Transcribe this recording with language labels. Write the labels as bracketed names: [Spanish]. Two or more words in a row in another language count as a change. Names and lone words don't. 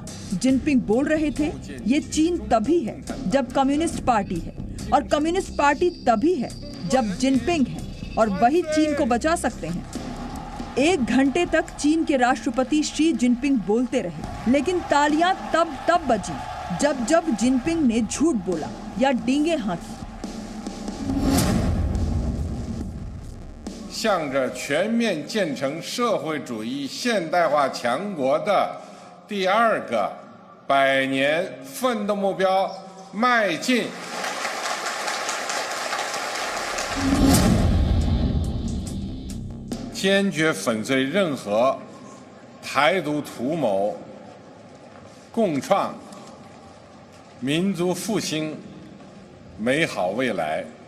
[Hindi] जिनपिंग बोल रहे थे, ये चीन तभी है जब [English] Communist Party [Hindi] है, और [English] Communist Party [Hindi] तभी है जब जिनपिंग है, और वही चीन को बचा सकते हैं। 1 घंटे तक चीन के राष्ट्रपति शी जिनपिंग बोलते रहे, लेकिन तालियां तब बजी जब जिनपिंग ने झूठ बोला या डींगे हाँकी। [Chinese] 向着全面建成社会主义现代化强国的第2个100年奋斗目标迈进。坚决粉碎任何台独图谋，共创民族复兴美好未来。